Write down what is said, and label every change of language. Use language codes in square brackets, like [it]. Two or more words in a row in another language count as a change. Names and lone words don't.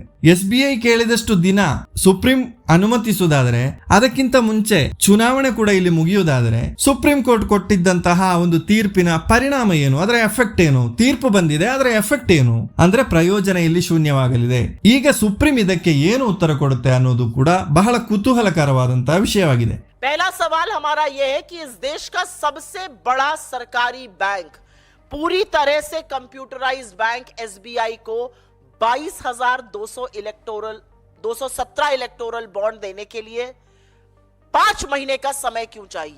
[kn] SBI ಕೇಳಿದಷ್ಟು ದಿನ ಸುಪ್ರೀಂ ಅನುಮತಿಸುವುದಾದರೆ, ಅದಕ್ಕಿಂತ ಮುಂಚೆ ಚುನಾವಣೆ ಕೂಡ ಇಲ್ಲಿ ಮುಗಿಯುವುದಾದರೆ, ಸುಪ್ರೀಂ ಕೋರ್ಟ್ ಕೊಟ್ಟಿದ್ದಂತಹ ಒಂದು ತೀರ್ಪಿನ ಪರಿಣಾಮ ಏನು? ಅದರ ಎಫೆಕ್ಟ್ ಏನು? ತೀರ್ಪು ಬಂದಿದೆ, ಅದರ ಎಫೆಕ್ಟ್ ಏನು? ಅಂದ್ರೆ ಪ್ರಯೋಜನ ಇಲ್ಲಿ ಶೂನ್ಯವಾಗಲಿದೆ. ಈಗ ಸುಪ್ರೀಂ ಇದಕ್ಕೆ ಏನು ಉತ್ತರ ಕೊಡುತ್ತೆ ಅನ್ನೋದು ಕೂಡ ಬಹಳ ಕುತೂಹಲಕರವಾದಂತಹ ವಿಷಯವಾಗಿದೆ. [hi] पहला सवाल हमारा यह है कि इस देश का सबसे बड़ा सरकारी बैंक, पूरी तरह से [en] computerized bank [hi] SBI को 22,217 [en] electoral bond [hi] देने के लिए 5 महीने का समय क्यों चाहिए?